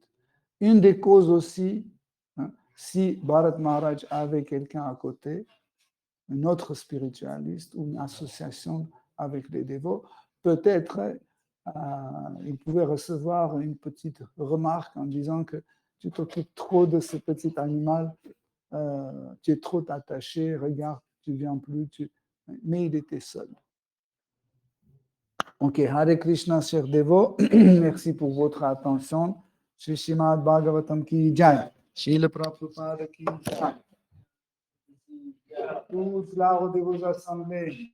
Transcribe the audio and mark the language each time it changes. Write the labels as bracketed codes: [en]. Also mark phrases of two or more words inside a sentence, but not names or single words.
[fr] Une des causes aussi, hein, si Bharat Maharaj avait quelqu'un à côté, un autre spiritualiste ou une association avec les dévots, peut-être il pouvait recevoir une petite remarque en disant que tu t'occupes trop de ce petit animal, tu es trop attaché, regarde, tu ne viens plus. Mais il était seul. [sa] Ok, Hare Krishna, [fr] chers dévots, merci pour votre attention. [hi] Shri Srimad Bhagavatam ki jai. Srila Prabhupada ki jai. [fr] Tous là où vous assemblés.